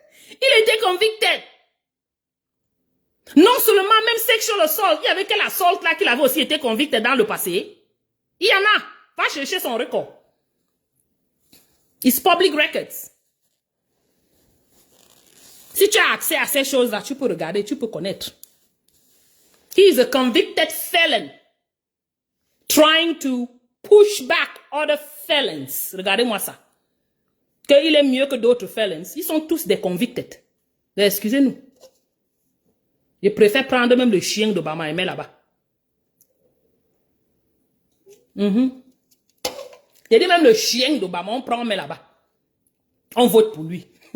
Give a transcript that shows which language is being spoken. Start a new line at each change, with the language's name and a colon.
French: Il était convicted. Non seulement même
English: sexual assault,
French: il y avait quel assault là qu'il avait aussi été convicted dans le passé. Il y en a. Va chercher son record.
English: It's public records.
French: Si tu as accès à ces choses-là, tu peux regarder, tu peux connaître.
English: He is a convicted felon. Trying to push back other felons.
French: Regardez-moi ça. Qu'il est mieux que d'autres felons. Ils sont tous des convicted. Excusez-nous. Je préfère prendre même le chien d'Obama et mettre là-bas. J'ai dit même le chien d'Obama, on prend, on met là-bas. On vote pour lui.